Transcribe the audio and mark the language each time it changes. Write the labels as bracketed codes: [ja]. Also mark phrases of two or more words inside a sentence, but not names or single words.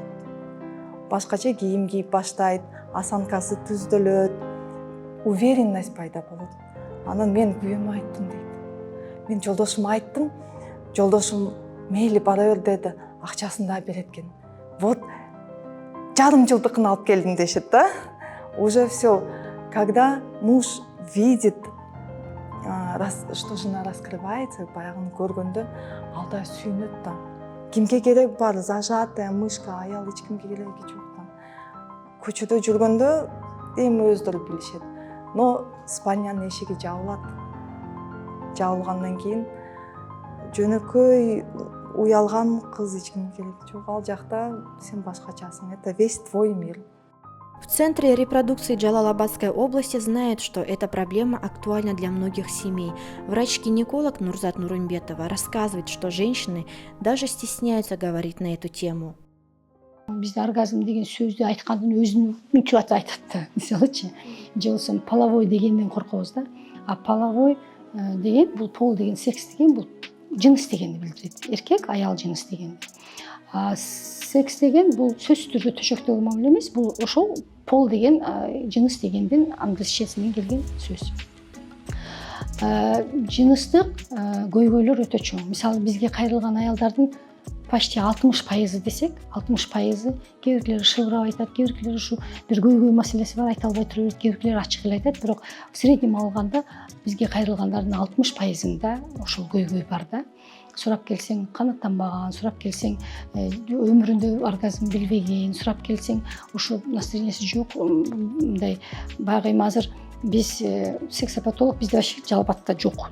[ky] Башкача кийим кийип баштайт, осанкасы түздөлөт, уверенность пайда болот. Анан мен күйөөмө айттым дейт. Мен жолдошума айттым, жолдошум мейли бара бер деди, акчасын да берет экен. Вот жарым жылдыкын алып келдим дешет да. [ru] Уже все, когда муж видит, что жена раскрывается, [ky] баягыны көргөндө алда сүйүнөт да. Кимге керек бар, [ru] зажатая мышка, [ky] аял эч кимге кереги жок да. Көчөдө жүргөндө эми өздөрү билишет. Но спальнянын эшиги жабылат. Жабылгандан кийин жөнөкөй уялган кыз эч кимге кереги жок. Ал жакта сен башкачасың. [ru] Это весь твой мир. В Центре репродукции Джалалабадской области знают, что эта проблема актуальна для многих семей. Врач-гинеколог Нурзат Нурымбетова рассказывает, что женщины даже стесняются говорить на эту тему. [ky] Бизде оргазм деген сөздү айткандын өзүн мынча айтат да. Мисалычы, же болсо половой дегенден коркобуз да. А половой деген бул пол деген секс деген бул жыныс дегенди билдирет. Эркек, аял жыныс деген. А секс деген бул сөзсүз түрдө төшөктөгү мамиле эмес, бул ошол пол деген жыныс дегенден англисчесинен келген сөз. Жыныстык көйгөйлөр өтө чоң. Мисалы бизге кайрылган аялдардын почти 60% десек, 60% кээ-бирлери шыбырап айтат, кээ-бирлери ушу бир көйгөй маселеси бар, айта албай туруп, кээ-бирлери ачык эле айтат, бирок [ru] в среднем [ky] алганда бизге кайрылгандардын 60%-ында ошол көйгөй бар да. Сурап келсең канаттанбаган, сурап келсең өмүрүндө оргазм билбеген, сурап келсең ошо настроениясы жок, мындай баягы эми азыр биз сексопатолог бизде вообще Жалбатта жок.